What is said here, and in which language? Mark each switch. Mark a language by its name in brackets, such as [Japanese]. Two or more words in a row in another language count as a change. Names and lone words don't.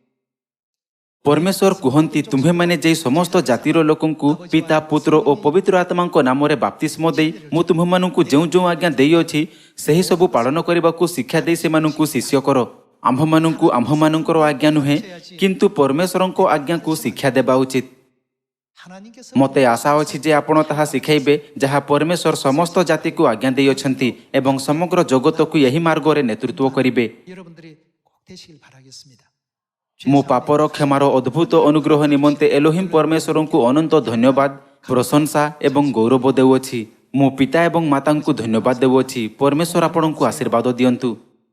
[Odia] ପରମେଶ୍ୱର କୁହନ୍ତି, ତୁମ୍ଭେମାନେ ଯେ ସମସ୍ତ ଜାତିର ଲୋକଙ୍କୁ ପିତା, ପୁତ୍ର ଓ ପବିତ୍ର ଆତ୍ମାଙ୍କ ନାମରେ ବାପ୍ତିସ୍ମ ଦେଇ ମୁଁ ତୁମ୍ଭମାନଙ୍କୁ ଯେଉଁ ଯେଉଁ ଆଜ୍ଞା ଦେଇଅଛି ସେହି ସବୁ ପାଳନ କରିବାକୁ ଶିକ୍ଷା ଦେଇ ସେମାନଙ୍କୁ ଶିଷ୍ୟ କର। ଆମ୍ଭମାନଙ୍କୁ ଆମ୍ଭମାନଙ୍କର ଆଜ୍ଞା ନୁହେଁ କିନ୍ତୁ ପରମେଶ୍ୱରଙ୍କ ଆଜ୍ଞାକୁ ଶିକ୍ଷା ଦେବା ଉଚିତ। [Korean] 하나님께서 [Odia] ମୋତେ ଆଶା ଅଛି ଯେ ଆପଣ ତାହା ଶିଖାଇବେ ଯାହା ପରମେଶ୍ୱର ସମସ୍ତ ଜାତିକୁ ଆଜ୍ଞା ଦେଇଅଛନ୍ତି ଏବଂ ସମଗ୍ର ଜଗତକୁ ଏହି ମାର୍ଗରେ ନେତୃତ୍ୱ କରିବେ। [Korean] 여러분들이 꼭 되시길 바라겠습니다. [Odia] ମୋ ପାପର କ୍ଷମାର ଅଦ୍ଭୁତ ଅନୁଗ୍ରହ ନିମନ୍ତେ ଏଲୋହିମ୍ ପରମେଶ୍ୱରଙ୍କୁ ଅନନ୍ତ ଧନ୍ୟବାଦ, ପ୍ରଶଂସା ଏବଂ ଗୌରବ ଦେଉଅଛି। ମୁଁ ପିତା ଏବଂ ମାତାଙ୍କୁ ଧନ୍ୟବାଦ ଦେଉଅଛି। ପରମେଶ୍ୱର ଆପଣଙ୍କୁ ଆଶୀର୍ବାଦ ଦିଅନ୍ତୁ।